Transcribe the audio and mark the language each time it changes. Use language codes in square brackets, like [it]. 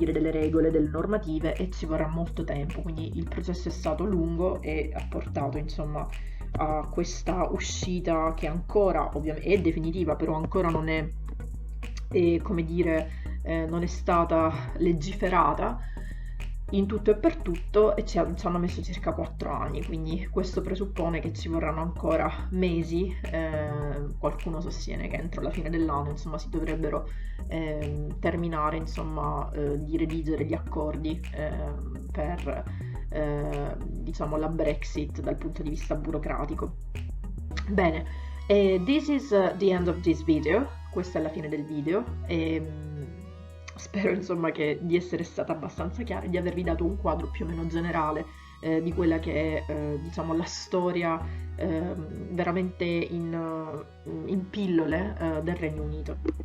[it] regole, delle normative e ci vorrà molto tempo, quindi il processo è stato lungo e ha portato, insomma, a questa uscita che ancora ovviamente è definitiva, però ancora non è non è stata legiferata in tutto e per tutto e ci hanno messo circa 4 anni, quindi questo presuppone che ci vorranno ancora mesi. Qualcuno sostiene che entro la fine dell'anno, insomma, si dovrebbero terminare, insomma, di redigere gli accordi per diciamo la Brexit dal punto di vista burocratico. Bene, [en] this is the end of this video. [it] Questa è la fine del video e spero, insomma, di essere stata abbastanza chiara e di avervi dato un quadro più o meno generale di quella che è, diciamo, la storia veramente in pillole del Regno Unito.